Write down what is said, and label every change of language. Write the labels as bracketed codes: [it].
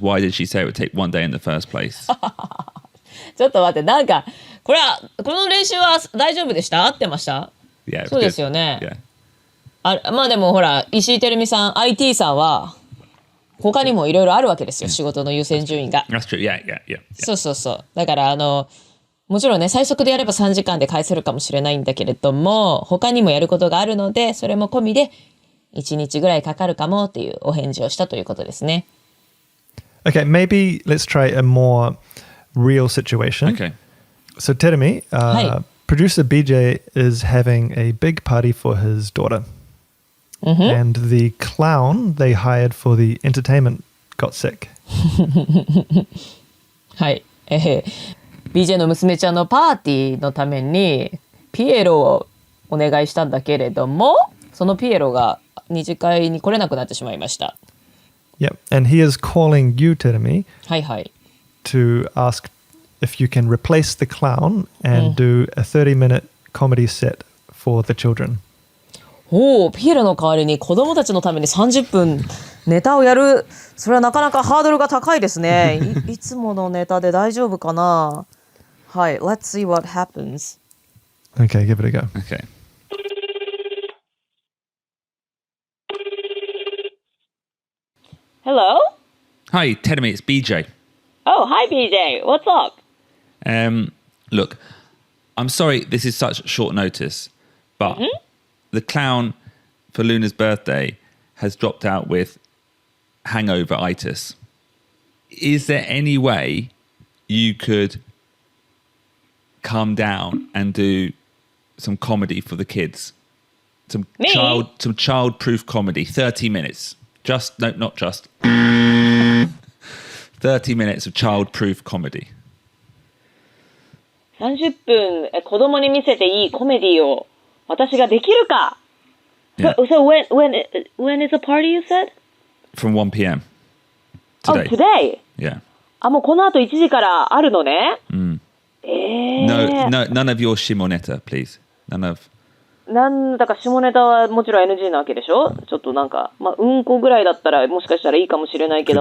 [en] Why did she say it would take 1 day in the first place? [ja] ちょっと待って、なんかこの練習は大丈夫でした？合ってました？ [en] Yeah, [ja] そうですよね。 [en] Yeah. [ja] まあでもほら、石井てるみさん IT さんは他にもいろいろあるわけですよ、仕事の優先順位が。 [en] That's true. Yeah. [ja] そう。だからもちろんね、最速でやれば3時間で返せるかもしれないんだけれども、他にもやることがあるので、それも込みで1日ぐらいかかるかもっていうお返事をしたということですね。 [en] Okay, maybe let's try a more real situation. Okay. So Terumi, producer BJ is having a big party for his daughter. And the clown they hired for the entertainment got sick. [ja] はい。 BJ の娘ちゃんのパーティーのためにピエロをお願いしたんだけれども、そのピエロが二次会に来れなくなってしまいました。 [en] Yep, and he is calling you, Terumi, [ja] はいはい。 [en] to ask if you can replace the clown and do a 30-minute comedy set for the children. [ja] ピエロの代わりに子供たちのために30分ネタをやる。それはなかなかハードルが高いですね。いつものネタで大丈夫かな？ [en] はい。Let's see what happens. Okay, give it a go. Okay. Hello? Hi, Terumi, it's BJ. Oh, hi, BJ. What's up? Look, I'm sorry this is such short notice, but the clown for Luna's birthday has dropped out with hangover-itis. Is there any way you could come down and do some comedy for the kids? Some child-proof comedy, 30 minutes. Not just. 30 minutes of child-proof comedy. [ja] 30分子供に見せていいコメディを私ができるか。 [en] Yeah. So when is the party you said? From 1 p.m. today. Oh, today? Yeah. [ja] もうこの後1時からあるのね。 [en] No, none of your shimoneta, please. None of. [ja] なんだか下ネタはもちろん NG なわけでしょ。ちょっとなんか、うんこぐらいだったらもしかしたらいいかもしれないけど